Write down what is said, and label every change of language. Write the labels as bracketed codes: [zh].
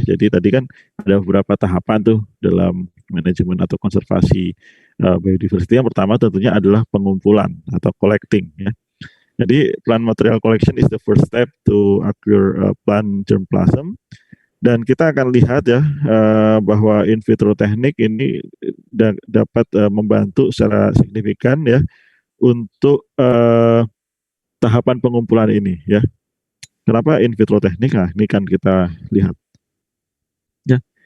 [id] Jadi tadi kan ada beberapa tahapan tuh dalam manajemen atau konservasi biodiversity. Yang pertama tentunya adalah pengumpulan atau collecting ya. [en] Jadi plant material collection is the first step to acquire plant germplasm. [id] Dan kita akan lihat ya bahwa in vitro teknik ini dapat membantu secara signifikan ya untuk tahapan pengumpulan ini ya. Kenapa in vitro teknik? Nah, ini kan kita lihat ya.